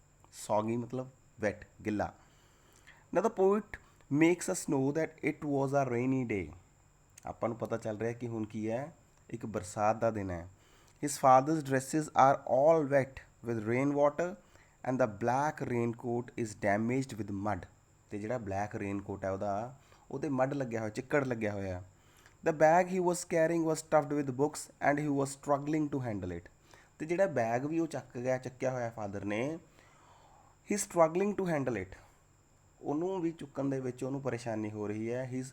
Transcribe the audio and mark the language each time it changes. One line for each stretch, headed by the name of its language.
English: Soggy matlab wet, gilla. Now the poet makes us know that it was a rainy day.
Punjabi: ਆਪਾਂ ਨੂੰ ਪਤਾ ਚੱਲ ਰਿਹਾ ਕਿ ਹੁਣ ਕੀ ਹੈ, ਇੱਕ ਬਰਸਾਤ ਦਾ ਦਿਨ ਹੈ।
English: His father's dresses are all wet with rain water and the black raincoat is damaged with mud.
Punjabi: ਤੇ ਜਿਹੜਾ ਬਲੈਕ ਰੇਨਕੋਟ ਹੈ ਉਹਦੇ ਮੱਡ ਲੱਗਿਆ ਹੋਇਆ, ਚਿੱਕੜ ਲੱਗਿਆ ਹੋਇਆ।
English: The bag he was carrying was stuffed with books and he was struggling to handle it.
Punjabi: ਤੇ ਜਿਹੜਾ ਬੈਗ ਵੀ ਉਹ ਚੱਕਿਆ ਹੋਇਆ ਫਾਦਰ ਨੇ,
English: he is struggling to handle it.
Punjabi: ਉਹਨੂੰ ਵੀ ਚੁੱਕਣ ਦੇ ਵਿੱਚ ਉਹਨੂੰ ਪਰੇਸ਼ਾਨੀ ਹੋ ਰਹੀ ਹੈ।